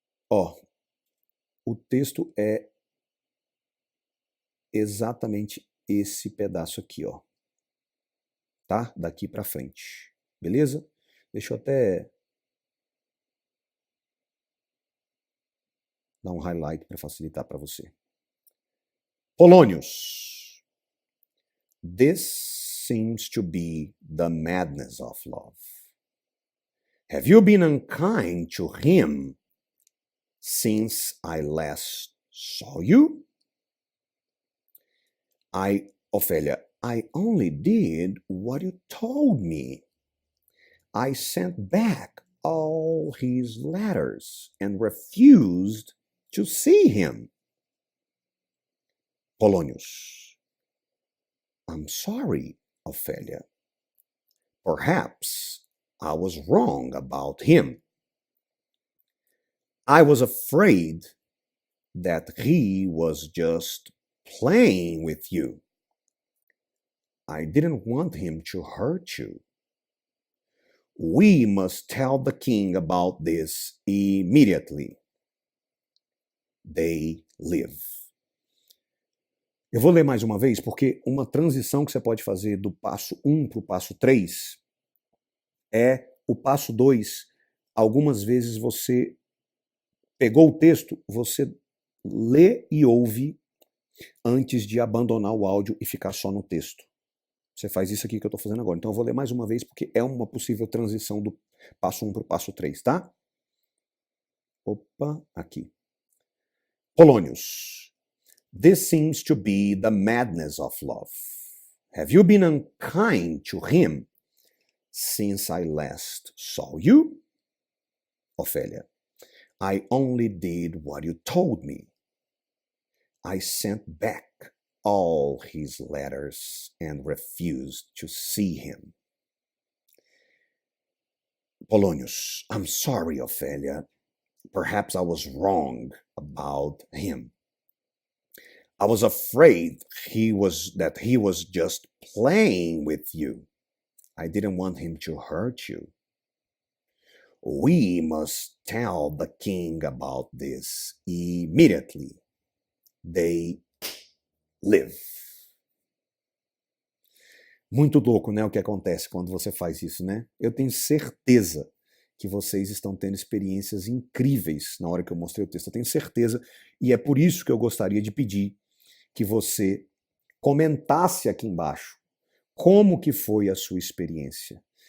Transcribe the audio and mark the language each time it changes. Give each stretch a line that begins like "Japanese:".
Portuguese: Ó, o texto é exatamente esse pedaço aqui, ó. Tá? Daqui pra frente. Beleza? Deixa eu até dar um highlight para facilitar para você. Polônios.
English: This seems to be the madness of love. Have you been unkind to him since I last saw you? Ophelia, I only did what you told me. I sent back all his letters and refused to see him. Polonius. I'm sorry, Ophelia. Perhaps I was wrong about him. I was afraid that he was just playing with you. I didn't want him to hurt you. We must tell the king about this immediately. They live.
Portuguese: Eu vou ler mais uma vez, porque uma transição que você pode fazer do passo 1 para o passo 3 é o passo 2. Algumas vezes você pegou o texto, você lê e ouve antes de abandonar o áudio e ficar só no texto. Você faz isso aqui que eu estou fazendo agora. Então eu vou ler mais uma vez, porque é uma possível transição do passo 1 para o passo 3, tá? Opa, aqui. Polonius.
English: This seems to be the madness of love. Have you been unkind to him since I last saw you? Ophelia. I only did what you told me. I sent back all his letters and refused to see him. Polonius. I'm sorry, Ophelia. Perhaps I was wrong about him. I was afraid that he was just playing with you. I didn't want him to hurt you. We must tell the king about this immediately. They live.
Portuguese: Muito louco, né, o que acontece quando você faz isso, né? Eu tenho certeza que vocês estão tendo experiências incríveis na hora que eu mostrei o texto. Eu tenho certeza, e é por isso que eu gostaria de pedir que você comentasse aqui embaixo como que foi a sua experiência.